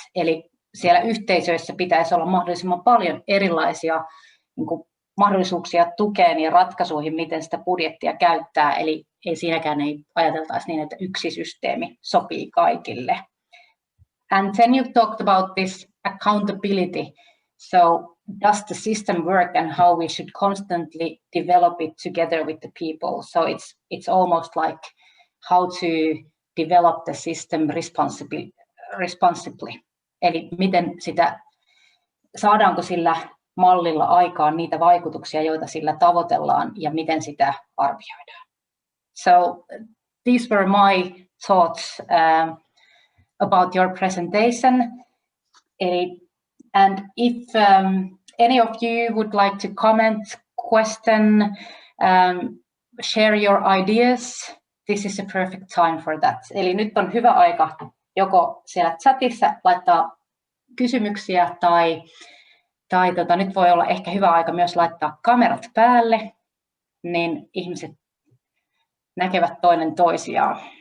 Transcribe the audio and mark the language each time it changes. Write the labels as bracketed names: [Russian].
[Finnish] Eli siellä yhteisöissä pitäisi olla mahdollisimman paljon erilaisia niin kuin mahdollisuuksia tukeen ja ratkaisuihin, miten sitä budjettia käyttää. Eli siinäkään ei ajateltaisi niin, että yksi systeemi sopii kaikille. [English] And then you talked about this accountability. So does the system work, and how we should constantly develop it together with the people? So it's almost like how to develop the system responsibly. [Finnish] Eli miten sitä, saadaanko sillä mallilla aikaan niitä vaikutuksia, joita sillä tavoitellaan, ja miten sitä arvioidaan. [English] So these were my thoughts about your presentation. And if any of you would like to comment, question, share your ideas, this is a perfect time for that. [Finnish] Eli nyt on hyvä aika joko siellä chatissa laittaa kysymyksiä tai nyt voi olla ehkä hyvä aika myös laittaa kamerat päälle, niin ihmiset näkevät toinen toisiaan.